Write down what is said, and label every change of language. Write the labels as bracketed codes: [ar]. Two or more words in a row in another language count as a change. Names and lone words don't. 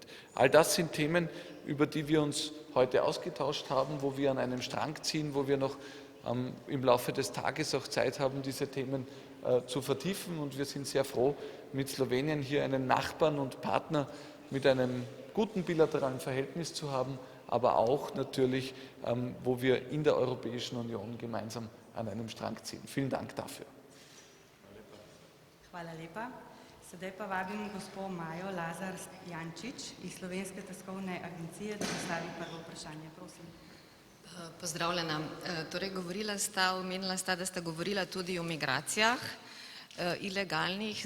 [de] All das sind Themen, über die wir uns heute ausgetauscht haben, wo wir an einem Strang ziehen, wo wir noch im Laufe des Tages auch Zeit haben, diese Themen zu vertiefen. Und wir sind sehr froh, mit Slowenien hier einen Nachbarn und Partner mit einem guten bilateralen Verhältnis zu haben, aber auch natürlich, wo wir in der Europäischen Union gemeinsam an einem Strang ziehen. Vielen Dank dafür. [sl] Hvala lepa. Sedaj pa vabim gospo Majo Lazar-Jančič iz Slovenske tiskovne agencije, da postavi prvo vprašanje. Prosim. Pozdravljena. Torej, omenila sta, da sta govorila tudi o migracijah ilegalnih.